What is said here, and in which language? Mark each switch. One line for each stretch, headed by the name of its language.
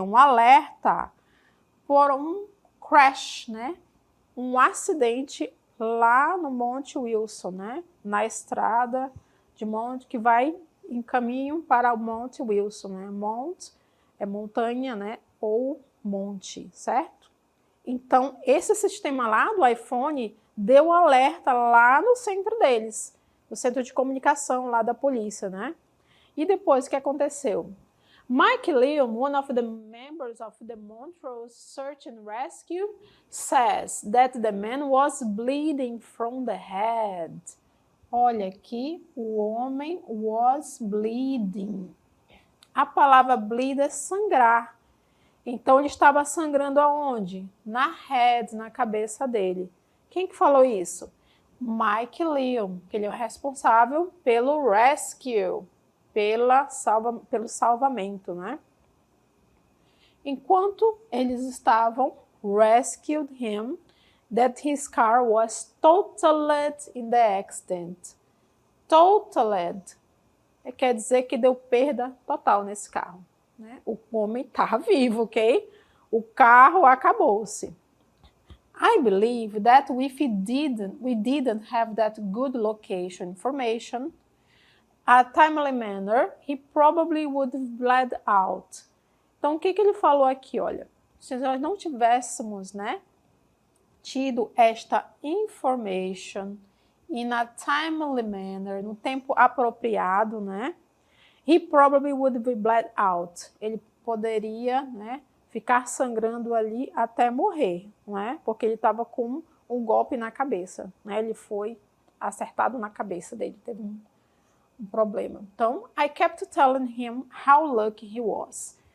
Portuguese: Um alerta por um crash, né, um acidente lá no Monte Wilson, né, na estrada de monte que vai em caminho para o Monte Wilson, né? Mount é montanha, né? Ou monte, certo? Então, esse sistema lá do iPhone deu alerta lá no centro deles, no centro de comunicação lá da polícia, né? E depois, o que aconteceu?
English: Mike Leon, one of the members of the Montrose Search and Rescue, says that the man was bleeding from the head.
Portuguese: Olha aqui, o homem
English: was bleeding.
Portuguese: A palavra bleed é sangrar. Então, ele estava sangrando aonde? Na head, na cabeça dele. Quem que falou isso? Mike Leon, que ele é o responsável pelo rescue, pelo salvamento, né? Enquanto eles estavam
English: rescued him, that his car was totaled in the accident.
Portuguese: Totaled quer dizer que deu perda total nesse carro, né? O homem está vivo, ok? O carro acabou-se.
English: I believe that if we didn't have that good location information, a timely manner, he probably would have bled out.
Portuguese: Então, o que ele falou aqui? Olha, se nós não tivéssemos, né, tido esta
English: information in a timely manner,
Portuguese: no tempo apropriado, né?
English: He probably would be bled out.
Portuguese: Ele poderia, né, ficar sangrando ali até morrer, não é? Porque ele estava com um golpe na cabeça, né? Ele foi acertado na cabeça dele, teve um problema. Então,
English: I kept telling him how lucky he was.